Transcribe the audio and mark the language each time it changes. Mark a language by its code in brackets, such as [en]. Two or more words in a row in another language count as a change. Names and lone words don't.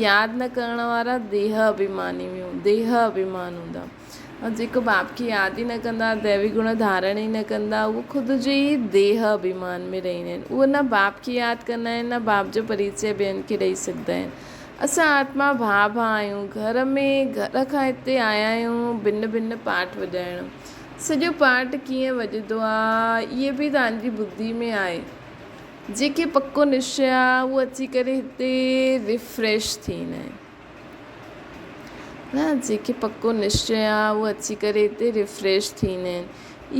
[sd] यादि न करण वारा देह अभिमानी में देह अभिमान हूंदा, ऐं जेको बाप खे यादि ई न कंदा, दैवी गुण धारण ई न कंदा, उहो ख़ुदि जे ई देह अभिमान में रहंदा आहिनि। उहे न बाप खे यादि कंदा आहिनि, न बाप जो परिचय ॿियनि खे ॾेई सघंदा आहिनि। असां आत्मा भाउ आहियूं, घर में घर खां हिते आया आहियूं भिन्न भिन्न पाठ वॼाइणु। सॼो पाठ कीअं वॼंदो आहे इहे बि तव्हांजी बुद्धि में आहे। जेके पको निश्चय आहे उहो अची करे हिते रिफ्रेश थींदा आहिनि न। जेके पको निश्चय आहे उहो अची करे हिते रिफ्रेश थींदा आहिनि।